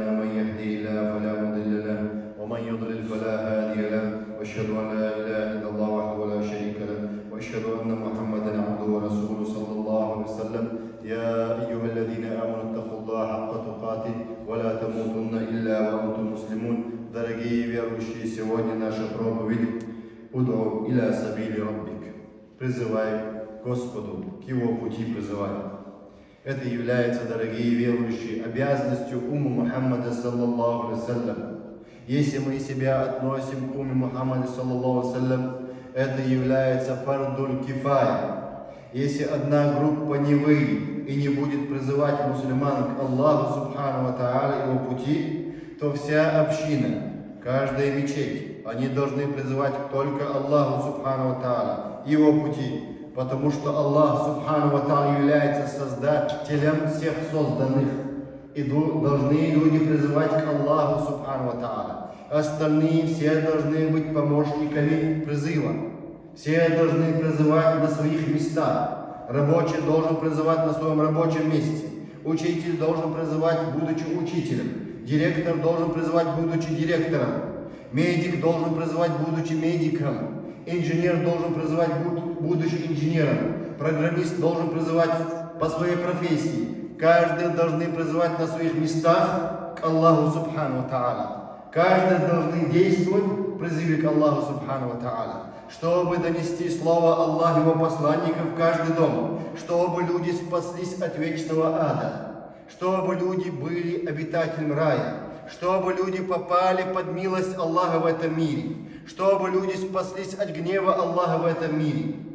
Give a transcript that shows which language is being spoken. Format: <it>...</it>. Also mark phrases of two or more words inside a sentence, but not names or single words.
<ar>من يهدي الله فلا مضل له ومن يضلل فلا هادي له، وأشهد أن لا إله إلا الله وحده لا شريك له، وأشهد أن محمدا عبده ورسوله صلى الله عليه وسلم. يا أيها الذين آمنوا اتقوا الله حق تقاته ولا تموتن إلا وأنتم مسلمون.</ar> <ru>Дорогие верующие, сегодня наша проповедь</ru> <ar>«ادع إلى سبيل ربك» –</ar> <ru>призывай к Господу, к Его пути призывай. Это является, дорогие верующие, обязанностью уммы Мухаммада</ru> <ar>صلى الله عليه وسلم.</ar> <ru>Если мы себя относим к умме Мухаммада</ru> <ar>صلى الله عليه وسلم,</ar> <ru>это является</ru> <ar>فرض الكفاية.</ar> <ru>Если одна группа не выйдет и не будет призывать мусульман к Аллаху</ru> <ar>سبحانه وتعالى</ar> <ru>Его пути, то вся община, каждая мечеть, они должны призывать только Аллаху</ru> <ar>سبحانه وتعالى,</ar> <ru>Его пути, потому что Аллах</ru> <ar>سبحانه وتعالى</ar> <ru>является создателем всех созданных. И должны люди призывать к Аллаху</ru> <ar>سبحانه وتعالى.</ar> <ru>Остальные все должны быть помощниками призыва. Все должны призывать на своих местах. Рабочий должен призывать на своем рабочем месте. Учитель должен призывать, будучи учителем. Директор должен призывать, будучи директором. Медик должен призывать, будучи медиком. Инженер должен призывать, будучи инженером. Программист должен призывать по своей профессии. Каждый должны призывать на своих местах к Аллаху</ru> <ar>سبحانه وتعالى.</ar> <ru>Каждый должны действовать в призыве к Аллаху</ru> <ar>سبحانه وتعالى,</ar> <ru>чтобы донести слово Аллаха, Его посланника в каждый дом, чтобы люди спаслись от вечного ада, чтобы люди были обитателем рая, чтобы люди попали под милость Аллаха в этом мире, чтобы люди спаслись от гнева Аллаха в этом мире.</ru>